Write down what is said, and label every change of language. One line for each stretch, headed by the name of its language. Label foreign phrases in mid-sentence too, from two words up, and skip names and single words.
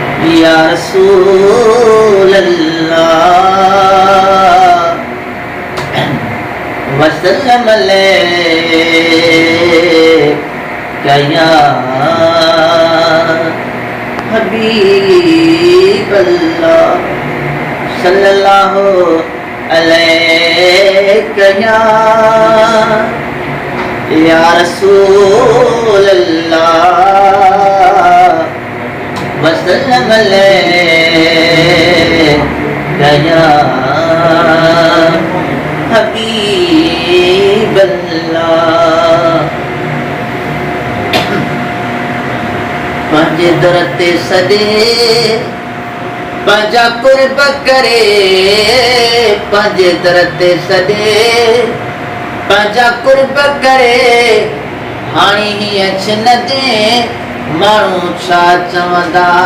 Arabic: يا رسول الله وسلم عليك يا حبيب الله صلى الله عليك يا رسول الله وسلم عليك يا حبيب الله
Sindhi: पंहिंजे दर ते सदे पंहिंजा कुर्ब करे पंहिंजे दर ते सदे पंहिंजा कुर्ब करे हाणे हीअं छिन दे माण्हू छा चवंदा